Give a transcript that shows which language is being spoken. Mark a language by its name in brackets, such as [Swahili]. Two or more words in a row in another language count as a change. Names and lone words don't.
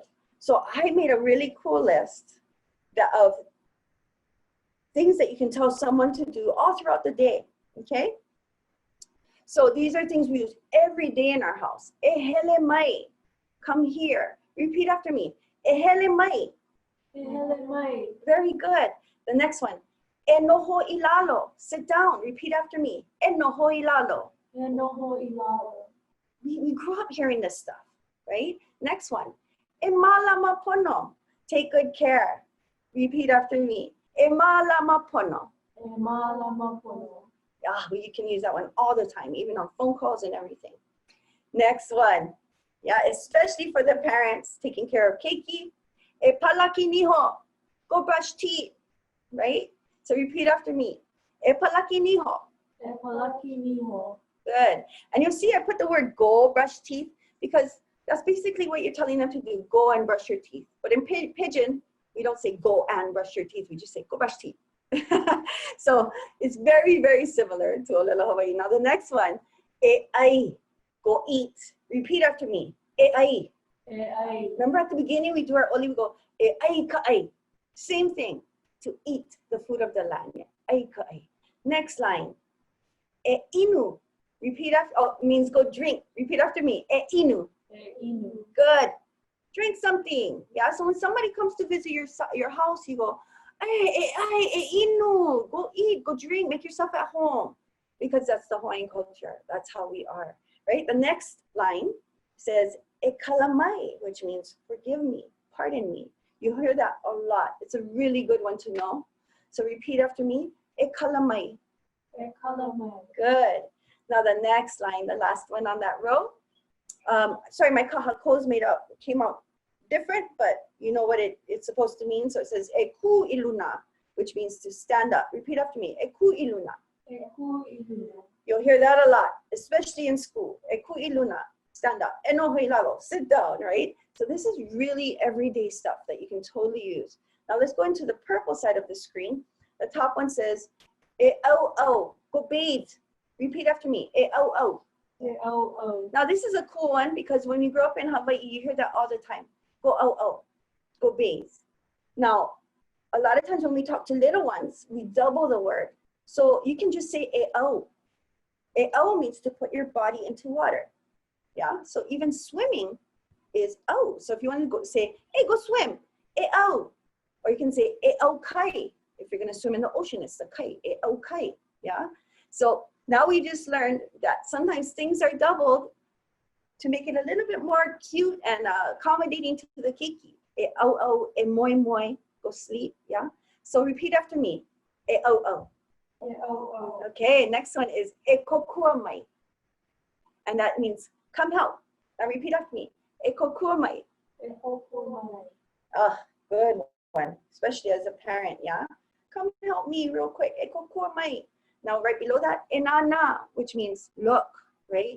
[English] So I made a really cool list of things that you can tell someone to do all throughout the day, okay? So these are things we use every day in our house. [Hawaiian] Ehele mai, [English] come here. Repeat after me. [Hawaiian] Ehele mai. Ehele mai. [English] Very good. The next one. [Hawaiian] E noho ilalo. [English] Sit down. Repeat after me. [Hawaiian] E noho ilalo. E noho ilalo. [English] We grew up hearing this stuff, right? Next one. [Hawaiian] E malama pono. [English] Take good care. Repeat after me. [Hawaiian] E malama pono. E malama pono. [English] Ah, well, you can use that one all the time, even on phone calls and everything. Next one. Yeah, especially for the parents taking care of keiki. [Hawaiian] E palaki niho. [English] Go brush teeth, right? So repeat after me. [Hawaiian] E palaki niho. E palaki niho. [English] Good. And you'll see I put the word go, brush teeth, because that's basically what you're telling them to do. Go and brush your teeth. But in Pidgin, we don't say go and brush your teeth. We just say go brush teeth. So it's very, very similar to Olelo Hawaii. Now the next one, [Hawaiian] e ai, [English] go eat. Repeat after me. [Hawaiian] E ai. E ai. [English] Remember at the beginning we do our oli, we go [Hawaiian] e ai ka ai. [English] Same thing, to eat the food of the land. [Hawaiian] Ai ka ai. [English] Next line, [Hawaiian] e inu. [English] Repeat after, oh, means go drink. Repeat after me. [Hawaiian] E inu. E inu. [English] Good. Drink something. Yeah. So when somebody comes to visit your house, you go, hey, inu. Go eat. Go drink. Make yourself at home, because that's the Hawaiian culture. That's how we are. Right. The next line says [Hawaiian] e kalamai, [English] which means forgive me, pardon me. You hear that a lot. It's a really good one to know. So repeat after me. [Hawaiian] E kalamai. E kalamai. [English] Good. Now the next line, the last one on that row. Sorry, my kahakos came out different, but you know what it's supposed to mean. So it says [Hawaiian] e ku iluna, [English] which means to stand up. Repeat after me. [Hawaiian] E ku iluna. E ku iluna. [English] You'll hear that a lot, especially in school. [Hawaiian] E ku iluna. [English] Stand up. [Hawaiian] E no hilalo. [English] Sit down, right? So this is really everyday stuff that you can totally use. Now let's go into the purple side of the screen. The top one says [Hawaiian] e au au. [English] Go bathe. Repeat after me. [Hawaiian] E au au. E au au. [English] Now this is a cool one, because when you grow up in Hawaii, you hear that all the time. Go [Hawaiian] au au. [English] Go bathe. Now, a lot of times when we talk to little ones, we double the word. So you can just say [Hawaiian] e au. E au [English] means to put your body into water. Yeah. So even swimming is au. So if you want to go say, hey, go swim. [Hawaiian] E au. [English] Or you can say [Hawaiian] e au kai. [English] If you're going to swim in the ocean, it's the kai. [Hawaiian] E au kai. [English] Yeah. So now we just learned that sometimes things are doubled to make it a little bit more cute and accommodating to the keiki. [Hawaiian] E au au, e moi moi, [English] go sleep, yeah? So repeat after me. [Hawaiian] E au au. E au au. [English] Okay, next one is [Hawaiian] e kokua mai. [English] And that means come help. Now repeat after me. [Hawaiian] E kokua mai. E hoku mai. [English] Ah, good one, especially as a parent, yeah? Come help me real quick. [Hawaiian] E kokua mai. [English] Now, right below that, enana, which means look, right?